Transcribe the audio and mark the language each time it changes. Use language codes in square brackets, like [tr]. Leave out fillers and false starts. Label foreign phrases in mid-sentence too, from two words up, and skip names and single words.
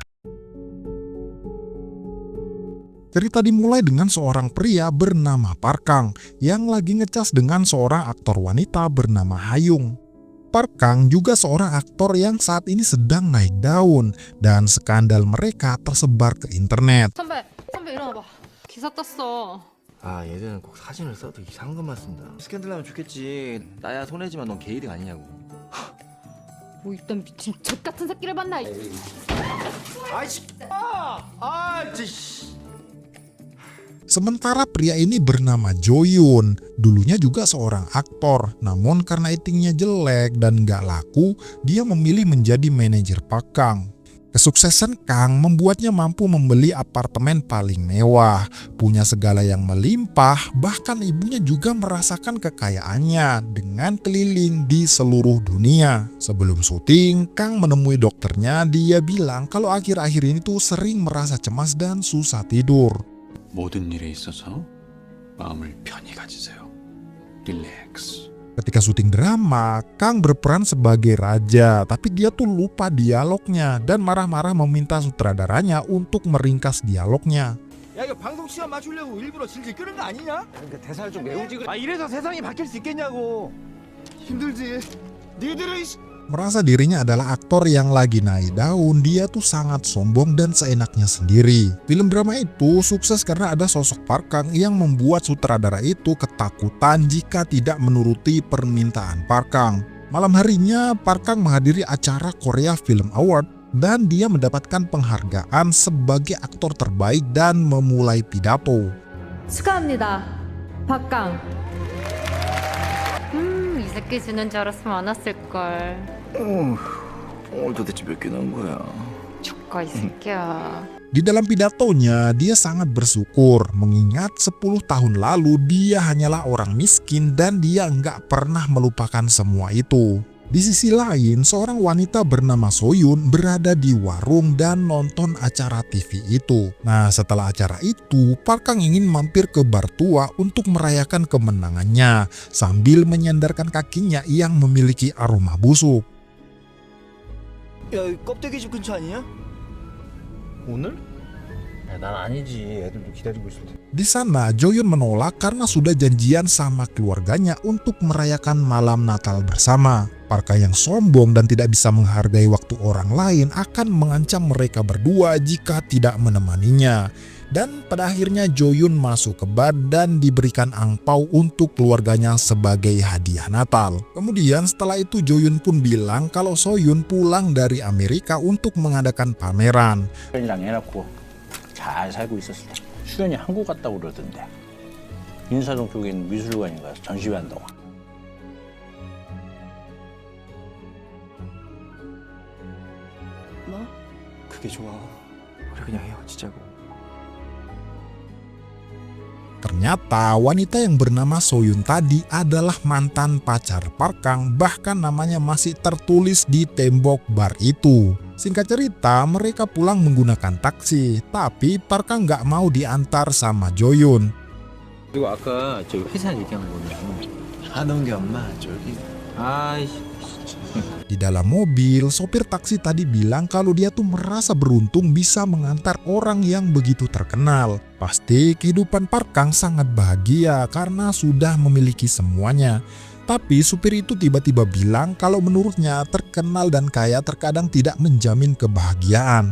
[id] Cerita dimulai dengan seorang pria bernama Parkang yang lagi ngecas dengan seorang aktor wanita bernama Hayung. Parkang juga seorang aktor yang saat ini sedang naik daun dan skandal mereka tersebar ke internet. [ko] 선배 일어나봐. 기사 떴어. 아, 얘들은 꼭 사진을 써도 이상한 것만 쓴다. 스캔들 나면 좋겠지. 나야 손해지만 넌 개이득 아니냐고. 뭐 이딴 미친 젖 같은 새끼를 만나. 아이씨. 진짜. [id] Sementara pria ini bernama Jo-yoon, dulunya juga seorang aktor, namun karena aktingnya jelek dan gak laku, dia memilih menjadi manajer Parkang. Kesuksesan Kang membuatnya mampu membeli apartemen paling mewah, punya segala yang melimpah, bahkan ibunya juga merasakan kekayaannya dengan keliling di seluruh dunia. Sebelum syuting, Kang menemui dokternya, dia bilang kalau akhir-akhir ini tuh sering merasa cemas dan susah tidur. [ko] 모든 일에 있어서 마음을 편히 가지세요. 릴렉스. [id] Ketika syuting drama, Kang berperan sebagai raja, tapi dia tuh lupa dialognya dan marah-marah meminta sutradaranya untuk meringkas dialognya. [ko] 야, 이거 방송 시간 맞추려고 일부러 질질 끄는 거 아니냐? 그러니까 대사를 좀 외우지. 아, 이래서 세상이 바뀔 수 있겠냐고. 힘들지. 니들은 [id] Merasa dirinya adalah aktor yang lagi naik daun, dia tuh sangat sombong dan seenaknya sendiri. Film drama itu sukses karena ada sosok Parkang yang membuat sutradara itu ketakutan jika tidak menuruti permintaan Parkang. Malam harinya, Parkang menghadiri acara Korea Film Award dan dia mendapatkan penghargaan sebagai aktor terbaik dan memulai pidato. [ko] 축하합니다. 박강. 이 새끼 지는 줄 알았으면 안 왔을걸. 오늘 도대체 몇 개 나온 거야? 조카 이 새끼야. [id] Di dalam pidatonya, dia sangat bersyukur mengingat 10 tahun lalu dia hanyalah orang miskin dan dia nggak pernah melupakan semua itu. Di sisi lain, seorang wanita bernama Soyun berada di warung dan nonton acara TV itu. Nah, setelah acara itu, Parkang ingin mampir ke bar tua untuk merayakan kemenangannya sambil menyandarkan kakinya yang memiliki aroma busuk. [ko] 야, 여기 껍데기 집 근처 아니냐? 오늘? 야, 난 아니지. 애들도 기다리고 있을 텐데. [id] Di sana, Jo-yoon menolak karena sudah janjian sama keluarganya untuk merayakan malam Natal bersama. Parkang yang sombong dan tidak bisa menghargai waktu orang lain akan mengancam mereka berdua jika tidak menemaninya. Dan pada akhirnya Jo-yoon masuk ke bar dan diberikan angpau untuk keluarganya sebagai hadiah Natal. Kemudian setelah itu Jo-yoon pun bilang kalau Soyun pulang dari Amerika untuk mengadakan pameran. [ko] 수연이랑 애 낳고 잘 살고 있었을 때 수연이 한국 갔다고 그러던데 인사동 쪽에 있는 미술관에 가서 전시회 한다고. 뭐? 그게 좋아. 우리 그냥 헤어지자고. [id] Ternyata wanita yang bernama Soyun tadi adalah mantan pacar Parkang, bahkan namanya masih tertulis di tembok bar itu. Singkat cerita, mereka pulang menggunakan taksi, tapi Parkang nggak mau diantar sama Jo-yoon. [ko] 그리고 아까 저기 회사 얘기한 거는 하는 게 엄마 저기. 아이씨. [id] Di dalam mobil, sopir taksi tadi bilang kalau dia tuh merasa beruntung bisa mengantar orang yang begitu terkenal. Pasti kehidupan Parkang sangat bahagia karena sudah memiliki semuanya. Tapi supir itu tiba-tiba bilang kalau menurutnya terkenal dan kaya terkadang tidak menjamin kebahagiaan.